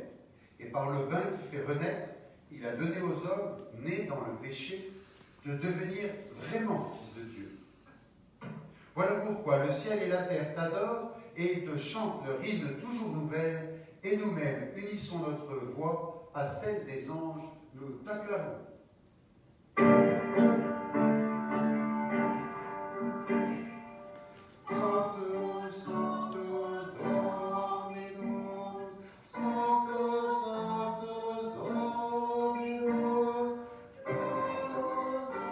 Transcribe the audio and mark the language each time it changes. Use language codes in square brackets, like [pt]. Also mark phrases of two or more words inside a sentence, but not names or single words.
[fr] Et par le bain qui fait renaître, il a donné aux hommes, nés dans le péché, de devenir vraiment fils de Dieu. Voilà pourquoi le ciel et la terre t'adorent et ils te chantent leur hymne toujours nouvelle, et nous-mêmes unissons notre voix à celle des anges, nous t'acclamons. [la] Sanctus, Sanctus, Dominus, Sanctus, Sanctus, Dominus, Deus